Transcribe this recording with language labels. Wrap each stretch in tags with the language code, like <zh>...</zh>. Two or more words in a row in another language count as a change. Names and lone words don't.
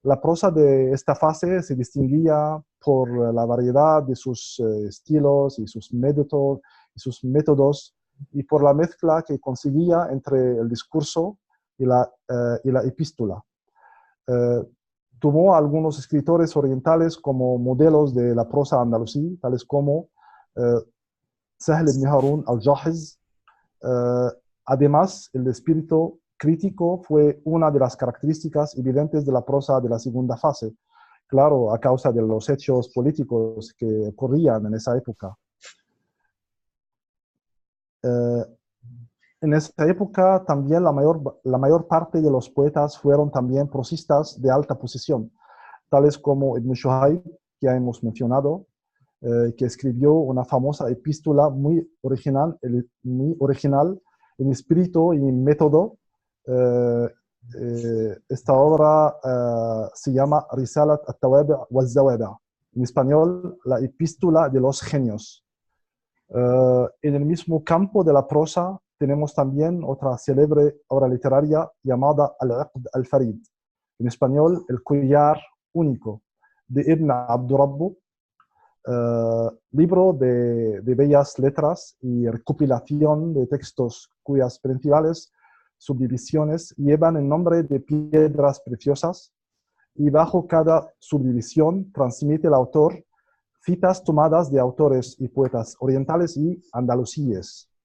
<es>La prosa de esta fase se distinguía por la variedad de sus estilos y sus métodos y por la mezcla que conseguía entre el discurso y la epístola. Tomó a algunos escritores orientales como modelos de la prosa andalusí, tales como Sahl ibn Harun al-Jahiz. Además, el espíritu crítico fue una de las características evidentes de la prosa de la segunda fase, claro, a causa de los hechos políticos que ocurrían en esa época. En esa época también la mayor parte de los poetas fueron también prosistas de alta posición, tales como Ibn Shuhayb, que ya hemos mencionado, que escribió una famosa epístola muy original en espíritu y en método. Esta obra se llama Risalat al-Tawabi' wal-Zawabi', en español, la epístola de los genios. En el mismo campo de la prosa tenemos también otra célebre obra literaria llamada Al-Aqd al-Farid, en español, El collar único, de Ibn Abdurrabbu, libro de bellas letras y recopilación de textos cuyas principales subdivisiones llevan el nombre de piedras preciosas, y bajo cada subdivisión transmite el autor citas tomadas de autores y poetas orientales y andalusíes.</es>